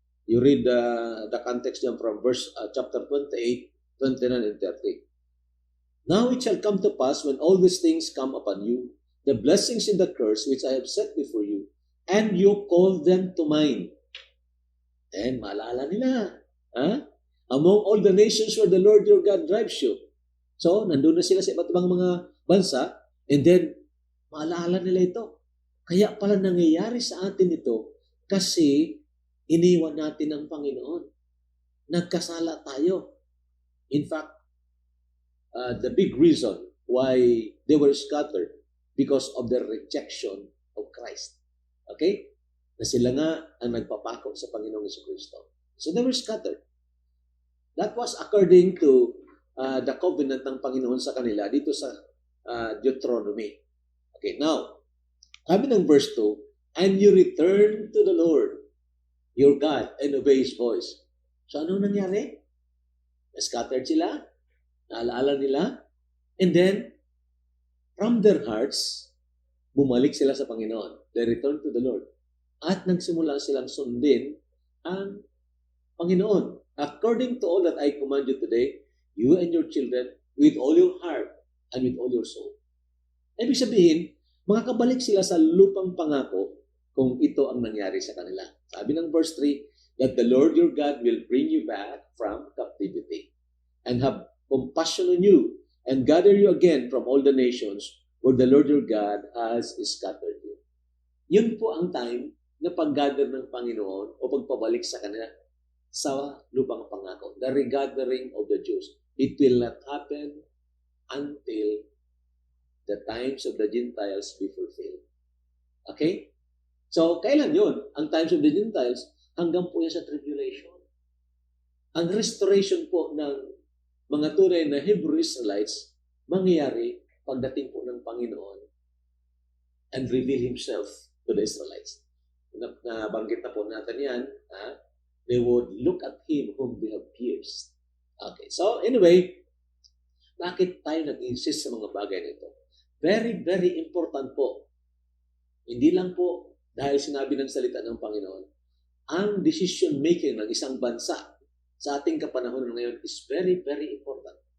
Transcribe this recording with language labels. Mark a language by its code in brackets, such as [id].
[en] You read the context dyan from verse chapter 28, 29, and 30. Now it shall come to pass when all these things come upon you, the blessings and the curse which I have set before you, and you call them to mind. And [tl] maalala nila. [en] Among all the nations where the Lord your God drives you. So, nandun na sila sa iba't ibang mga bansa, and then, maalala nila ito. [tl] Kaya pala nangyayari sa atin ito, kasi iniwan natin ang Panginoon. Nagkasala tayo. [en] In fact, the big reason why they were scattered because of the rejection of Christ. Okay? [tl] Na sila nga ang nagpapako sa Panginoong Jesucristo. [en] So they were scattered. That was according to the covenant [tl] ng Panginoon sa kanila dito sa [en] Deuteronomy. Okay, now, [tl] sabi ng verse 2, [en] and you return to the Lord, your God, and obey His voice. [tl] So ano nangyari? Scattered sila, naalaala nila, and then, [en] from their hearts, [tl] bumalik sila sa Panginoon. [en] They return to the Lord. [tl] At nagsimula silang sundin ang Panginoon. [en] According to all that I command you today, you and your children, with all your heart and with all your soul. [tl] Ibig sabihin, makakabalik sila sa lupang pangako kung ito ang nangyari sa kanila. Sabi ng verse 3, [en] that the Lord your God will bring you back from captivity and have compassion on you and gather you again from all the nations where the Lord your God has scattered you. [tl] Yun po ang time na pag-gather ng Panginoon o pagpabalik sa kanila sa lupang pangako. [en] The regathering of the Jews. It will not happen until the times of the Gentiles be fulfilled. [tl] Okay? So, kailan yun? Ang times of the Gentiles, hanggang po yan sa tribulation. Ang restoration po ng mga tunay na Hebrew Israelites, mangyayari pagdating po ng Panginoon [en] and reveal Himself to the Israelites. [tl] Nabanggit na po natin yan, [en] they would look at Him whom they have pierced. [tl] Okay, so anyway, bakit tayo nag-insist sa mga bagay nito? [en] Very, very important [tl] po. Hindi lang po dahil sinabi ng salita ng Panginoon, ang decision making ng isang bansa sa ating kapanahonan ngayon [en] is very, very important.